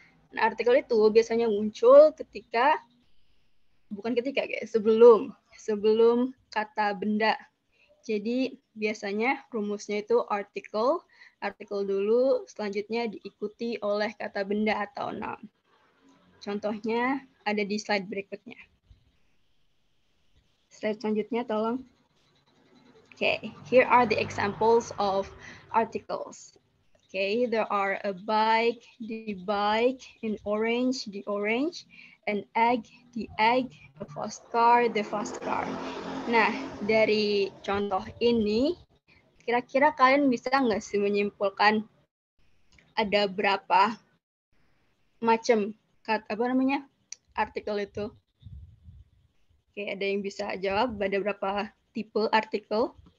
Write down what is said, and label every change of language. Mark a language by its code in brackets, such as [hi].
[id] Nah, artikel itu biasanya muncul ketika sebelum kata benda. Jadi biasanya rumusnya itu artikel dulu, selanjutnya diikuti oleh kata benda atau noun. Contohnya ada di slide berikutnya. Slide selanjutnya tolong. [en] Okay, here are the examples of articles. Okay, there are a bike, the bike, an orange, the orange, an egg, the egg, a fast car, the fast car. [id] Nah, dari contoh ini, kira-kira kalian bisa nggak sih menyimpulkan ada berapa macam artikel itu? Oke, ada yang bisa jawab ada berapa tipe artikel?